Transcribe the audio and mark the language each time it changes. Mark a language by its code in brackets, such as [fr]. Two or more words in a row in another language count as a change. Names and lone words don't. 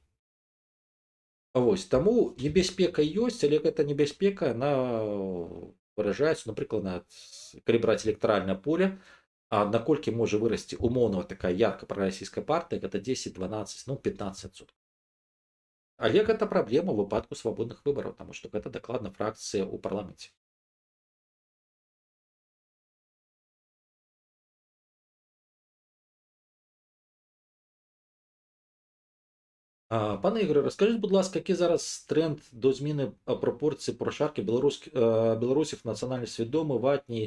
[be] Вось, таму небяспека ёсць, але гэта небяспека, яна выражаецца, напрыклад, калі браць электаральнае поле, наколькі можа вырасці умоўна такая ярка прарасійская партыя, гэта 10, 12, ну 15%. Але гэта праблема ў выпадку свабодных выбараў, таму што гэта дакладна фракцыя ў парламенце. [uk] Пане Ігорю, розкажіть, будь ласка, який зараз тренд до зміни пропорцій прошарки білорусів національно свідомі, ватні?